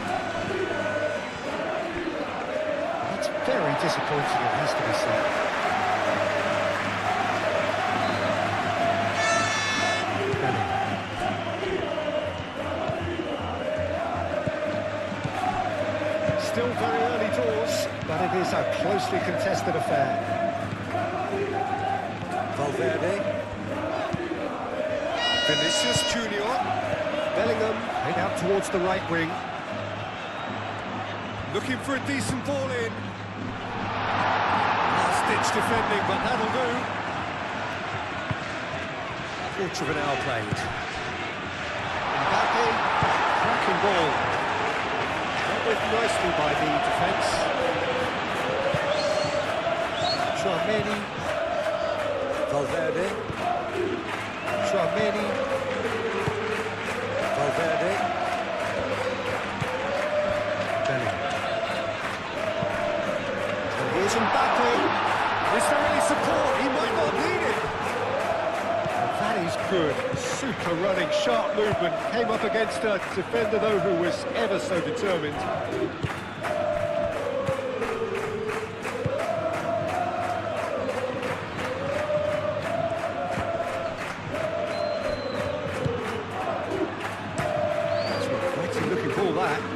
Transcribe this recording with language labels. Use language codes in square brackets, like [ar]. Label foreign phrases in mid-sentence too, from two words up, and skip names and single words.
[en] That's very disappointing, it has to be said. Still very early doors, but it is a closely contested affair. Valverde. Vinicius Junior. Bellingham head out towards the right wing. Looking for a decent ball in. Last-ditch defending, but that'll do. Quarter of an hour played. Mbappe, cracking ball. With nicely by the defence. Tchouameni. Valverde. Tchouameni. Valverde. Bellingham. And here's Mbappe. Is there any support? He might not need it. And that is good. Super running, sharp movement. Came up against a defender, though, who was ever so determined. That's a quite looking ball, that.